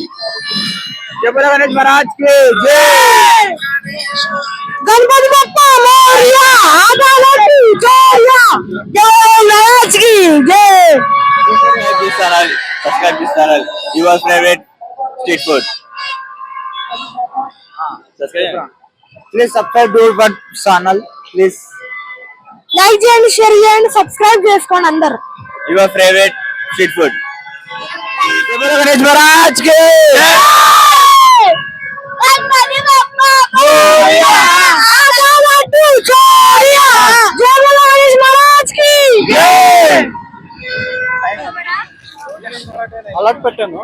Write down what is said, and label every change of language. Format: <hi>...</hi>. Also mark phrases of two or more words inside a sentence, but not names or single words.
<hi>गणेश महाराज के जय। गणपति बप्पा मोरया, आदालती जय, गणेश की जय।</hi> <en>Subscribe this channel. Your favorite street food. Subscribe. Please subscribe to our channel. Please</en> <te>లైక్ చేయండి, షేర్ చేయండి, సబ్స్క్రైబ్ చేసుకోండి అందరు.</te> <en>Your favorite street food.</en> <hi>गणेश महाराज के गणपति बप्पा मोरया, आदालती जय, जय बोलो गणेश महाराज की जय।</hi> <te>అలర్ట్ పెట్టాను.</te>